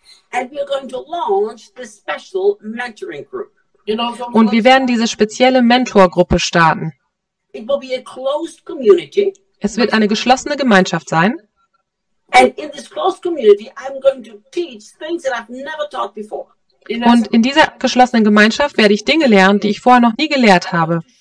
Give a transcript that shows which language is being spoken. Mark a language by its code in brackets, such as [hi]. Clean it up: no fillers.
[en] And we're going to launch the special mentoring group. [de] Und wir werden diese spezielle Mentorgruppe starten. [en] It will be a closed community. [de] Es wird eine geschlossene Gemeinschaft sein. [en] And in this closed community, I'm going to teach things that I've never taught before. [de] Und in dieser geschlossenen Gemeinschaft werde ich Dinge lernen, die ich vorher noch nie gelehrt habe.